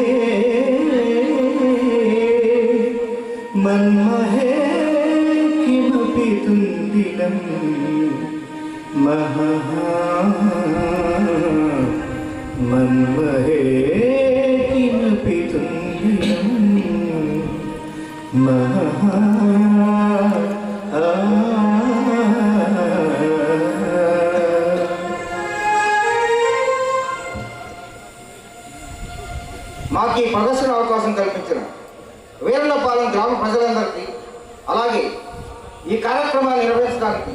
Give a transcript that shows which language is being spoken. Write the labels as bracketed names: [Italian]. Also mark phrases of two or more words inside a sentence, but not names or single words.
[Sanskrit] मन्महे किमपि तुन्दिलं महः मन्महे किमपि तुन्दिलं महः [Telugu] మాకు ఈ ప్రదర్శన అవకాశం కల్పించిన వీరన్నపాలెం గ్రామ ప్రజలందరికీ అలాగే ఈ కార్యక్రమాన్ని నిర్వహించడానికి